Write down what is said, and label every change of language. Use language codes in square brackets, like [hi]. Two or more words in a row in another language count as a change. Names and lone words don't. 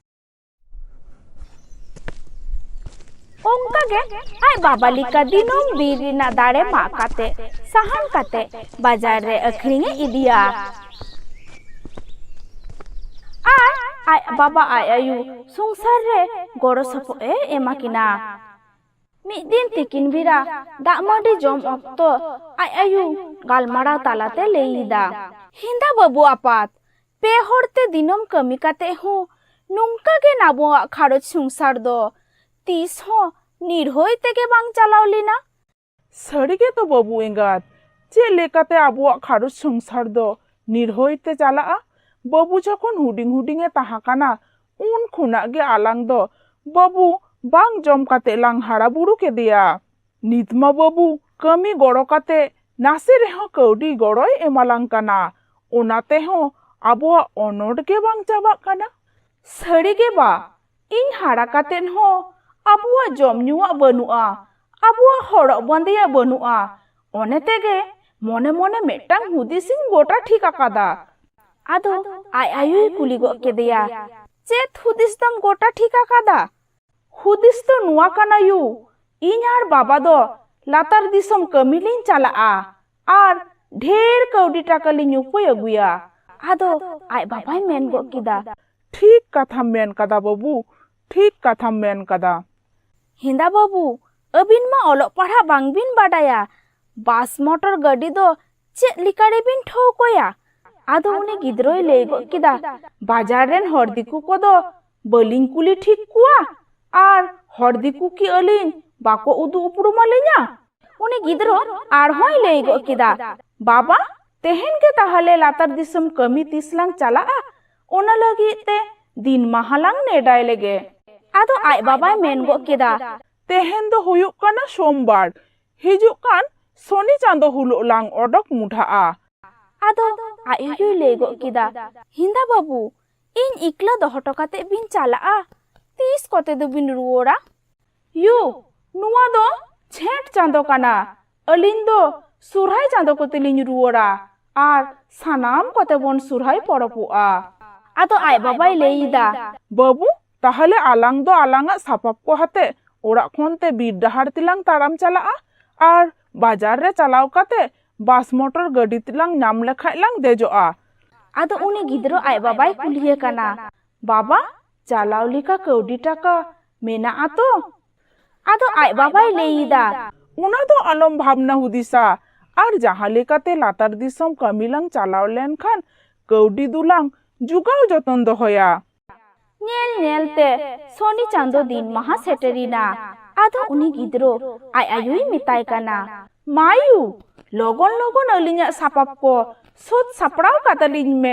[sat] ओंका गे आय बाबा लिका दिनों बीरिना दाड़े मा काते साहन काते बाजार रे अखरिंगे इदिया आय बाबा आय आयु संसार रे गड़ो सपो एमा किना मिद दिन तिकिन बिरा दामाडी जम अक्तो आय आयु गालमारा तालाते लेईदा हिंदा बाबू आपात पे होड़ते दिनों कमी काते हो नुंका गे नाबुआ खारोच संसार दो तीस हो निर्होय तेगे बांग चलाव लेना सड़गे तो बाबू एंगात चे लेकाते आबुआ खारुच संसार दो निर्होय ते चला बाबू जखन हुडिंग हुडिंगे ताहा काना उन खुना गे आलांग दो बाबू बांग जम काते लांग हाड़ा बुड़ू के दिया नितमा बाबू कमी गड़ो काते नासे रेहो कौडी गड़ोय एमालांग काना ओनाते हो आबुआ अनोट गे बांग चाबा काना सड़गे बा इन हाड़ा कातेन हो आबुआ जम नुआ बनुआ आबुआ हड़ो बंदेया बनुआ ओने तेगे मने मने मेटांग हुदिसिन गोटा ठीक आकादा आदो आय आयुई कुली गो केदिया चेत हुदिस दम गोटा ठीक आकादा हुदिस तो नुआ काना यू इन आर बाबा दो लातार दिसम कमिलिन चला आर ढेर कौडी टाका लिन उपाय अगुया आदो आय बाबाय मेन गो किदा ठीक कथा मेन कदा बाबू ठीक कथा मेन कदा हिंदा बाबू अबिन मा ओलो पढ़ा बांग बिन बाडाया बास मोटर गाड़ी दो चे लिकारे बिन ठोकोया आदो उन्हें गिद्रोय लेगो किदा बाजार रेन हरदिकु को दो बलिंग कुली ठीक कुआ आर हरदिकु की अलिन बाको उदु उपरू मले냐 उन्हें गिद्रो आर होय लेगो किदा बाबा तेहन के ताहले लातार दिसम कमी तिसलांग चला ओना लगी ते दिन महालांग नेडाय लेगे आदो आय बाबाय मेन गो केदा तेहन दो हुयुक काना सोमवार हिजुक कान सोनी चांदो हुलुक लांग ओडक मुठा आदो आय हुयुय लेगो केदा हिंदा बाबू इन इकला दोहटो काते बिन चला तीस कोते दो बिन रुओरा यू नुआ दो छेट चांदो काना अलिन दो सुरहाय चांदो कोते लिन रुओरा आर सानाम कोते बोन सुरहाय पड़ोपुआ आदो आय बाबाय लेईदा बाबू ताहले आलांग दो आलांगा सापाप को हाते ओड़ा खोन ते बीर डहार तिलांग ताराम चला आर बाजार रे चलाव काते बास मोटर गाड़ी तिलांग नाम लेखाय लांग देजोआ आदो उनी गिद्रो आय बाबाय कुलिये काना बाबा चलाव लिका कौडी टाका मेना आतो आदो आय बाबाय लेईदा उना दो आलम भावना हुदिसा आर जहां लेकाते लातार दिसम कमिलांग चलाव लेन खान कौडी दुलांग जुगाव जतन दोहया नेल नेलते सोनी चांदो दिन महा सेटरीना ᱟᱫᱚ ᱩᱱᱤ ᱜᱤᱫᱽᱨᱟᱹ ᱟᱡ ᱟᱭᱳᱭ ᱢᱮᱛᱟᱭ ᱠᱟᱱᱟ, ᱢᱟᱭᱩ ᱞᱚᱜᱚᱱ ᱞᱚᱜᱚᱱ ᱟᱹᱞᱤᱧᱟᱜ ᱥᱟᱯᱟᱵ ᱠᱚ ᱥᱟᱹᱛ ᱥᱟᱯᱲᱟᱣ ᱠᱟᱛᱟᱞᱤᱧ ᱢᱮ।